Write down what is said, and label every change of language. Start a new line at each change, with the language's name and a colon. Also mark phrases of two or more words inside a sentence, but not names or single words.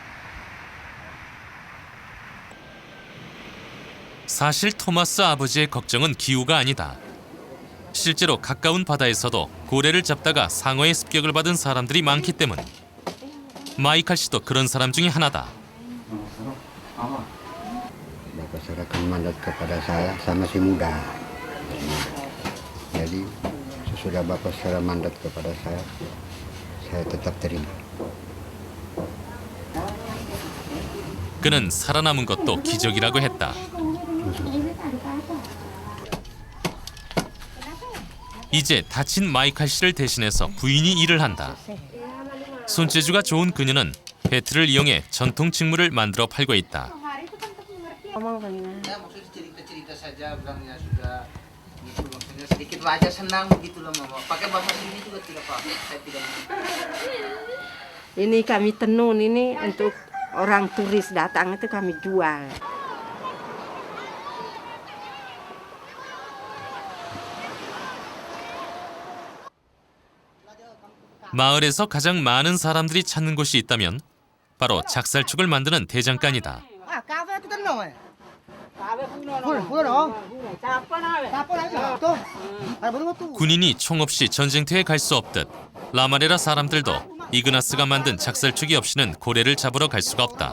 Korean: 사실 토마스 아버지의 걱정은 기후가 아니다. 실제로 가까운 바다에서도 고래를 잡다가 상어의 습격을 받은 사람들이 많기 때문. 마이칼 씨도 그런 사람 중에 하나다.
Indonesian: Bapak serahkan mandat kepada saya masih muda. Jadi sesudah Bapak serah mandat kepada saya tetap terima.
Korean: 그는 살아남은 것도 기적이라고 했다. 이제 다친 마이칼 씨를 대신해서 부인이 일을 한다. 손재주가 좋은 그녀는 배트를 이용해 전통 직물을 만들어 팔고 있다.
Indonesian: Ya maksudnya cerita-cerita saja bilangnya sudah gitu maksudnya sedikit aja senang begitu loh mama. Pakai bahasa sini juga tidak apa-apa. Saya tidak. Ini kami tenun ini untuk orang turis datang itu kami jual.
Korean: 마을에서 가장 많은 사람들이 찾는 곳이 있다면 바로 작살축을 만드는 대장간이다. 군인이 총 없이 전쟁터에 갈 수 없듯 라마레라 사람들도 이그나스가 만든 작살축이 없이는 고래를 잡으러 갈 수가 없다.